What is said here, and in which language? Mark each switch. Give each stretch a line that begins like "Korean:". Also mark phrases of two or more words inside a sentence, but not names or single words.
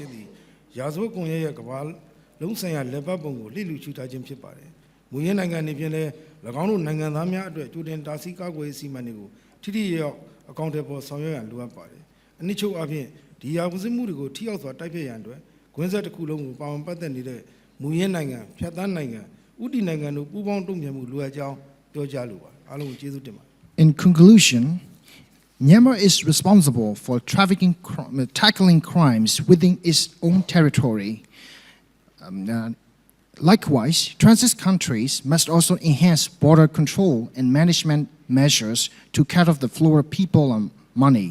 Burmese: ခြင်းသည်ရာဇဝကွန်ရက်ရဲ့ကမ္ဘာလုံးဆိုင်ရာလက်ပတ်ပုံကိုလှည့်လူချူထားခြင်းဖြစ်ပါတယ်မူရင်းနိုင်ငံအနေဖြင့်လည်း၎င်းတို့နိုင်ငံသားများအတွက်ကြိုတင်တားဆီးကာကွယ်ရေးအစီအမံတွေကိုထိထိရောက်အကောင့်တွေပေါ်ဆောင်ရွက်ရန်လိုအပ်ပါတယ်အနည်းချုပ်အပြင်ဒီရာဇဝမှုတွေကိုထိရောက်စွာတိုက်ဖျက်ရန်အတွက်ကွင်းဆက်တစ်ခုလုံးကိုပါဝင်ပတ်သက်နေတဲ့မူရင်းနိုင်ငံဖြတ်သန်းနိုင်ငံဥတီနိုင်ငံတို့ပူးပေါင်းတုံ့ပြန်မှုလိုအပ်ကြောင်းပြောကြားလိုပါတယ်အားလုံးကိုကျေးဇူးတင်ပါတယ်
English: In conclusion, Myanmar is responsible for tackling crimes within its own territory. Likewise, transit countries must also enhance border control and management measures to cut off the flow of people and money.